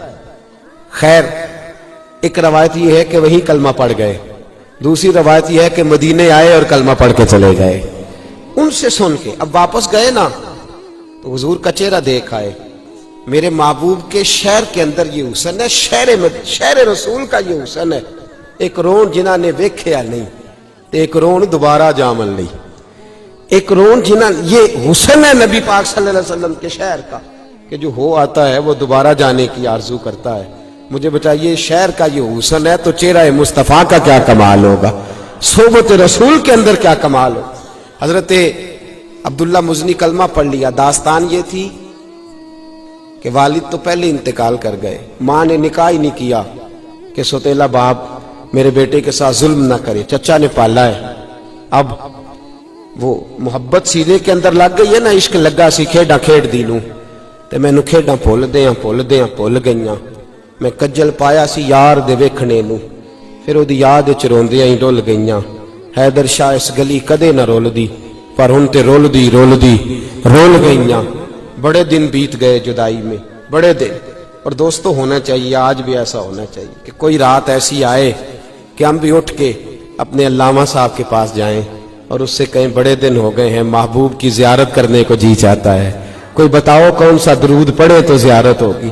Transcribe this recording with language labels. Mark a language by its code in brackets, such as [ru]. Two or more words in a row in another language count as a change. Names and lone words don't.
[ur] خیر, ایک روایت یہ ہے کہ وہیں کلمہ پڑھ گئے, دوسری روایت یہ ہے کہ مدینے آئے اور کلمہ پڑھ کے چلے گئے. ان سے سن کے اب واپس گئے نا تو حضور کا چہرہ دیکھ آئے. میرے محبوب کے شہر کے اندر یہ حسن ہے, شہر رسول کا یہ حسن ہے. [pa] ایک رون جنہ نے ویکھیا نہیں تے ایک رون دوبارہ جامن لی. ایک رون جنہ, [ur] یہ حسن ہے نبی پاک [ar] صلی اللہ علیہ وسلم [ur] کے شہر کا کہ جو ہو آتا ہے وہ دوبارہ جانے کی آرزو کرتا ہے. مجھے بتائیے شہر کا یہ حسن ہے تو چہرہ مصطفیٰ کا کیا کمال ہوگا, صحبت رسول کے اندر کیا کمال ہو. حضرت عبداللہ مزنی کلمہ پڑھ لیا. داستان یہ تھی کہ والد تو پہلے انتقال کر گئے, ماں نے نکاح ہی نہیں کیا کہ سوتیلا باپ میرے بیٹے کے ساتھ ظلم نہ کرے, چچا نے پالا ہے. اب وہ محبت سینے کے اندر لگ گئی ہے نا, [pa] عشق لگا سی کھیڈاں کھیڈ دی نوں تے مینوں کھیڈاں بھول گئیاں. میں کجل پایا سی یار دے ویکھنے نوں, پھر او دی یاد وچ روندیاں ہی ڈل گئیاں. حیدر شاہ اس گلی کدے نہ رول دی, پر ہن تے رول گئیاں. [ur] بڑے دن بیت گئے جدائی میں, بڑے دن. اور دوستو ہونا چاہیے, آج بھی ایسا ہونا چاہیے کہ کوئی رات ایسی آئے کہ ہم بھی اٹھ کے اپنے علامہ صاحب کے پاس جائیں اور اس سے کہیں بڑے دن ہو گئے ہیں, محبوب کی زیارت کرنے کو جی چاہتا ہے, کوئی بتاؤ کون سا درود پڑھے تو زیارت ہوگی.